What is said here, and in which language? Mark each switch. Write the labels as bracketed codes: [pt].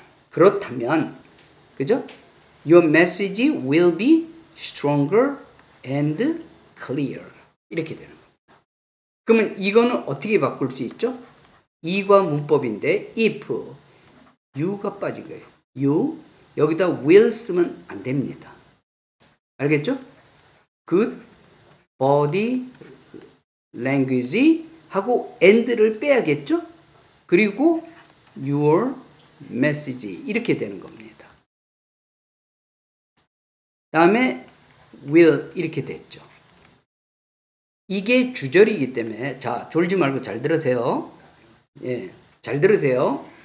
[ko] 그렇다면 그죠? [en] Your message will be stronger and clear. [ko] 이렇게 되는 겁니다. 그러면 이거는 어떻게 바꿀 수 있죠? 이과 문법인데 if you가 빠진 거예요. you 여기다 will 쓰면 안 됩니다. 알겠죠? Good body language 하고 and를 빼야겠죠? 그리고 your message 이렇게 되는 겁니다. 다음에 will 이렇게 됐죠. 이게 주절이기 때문에 자 졸지 말고 잘 들으세요. 예, 잘 들으세요.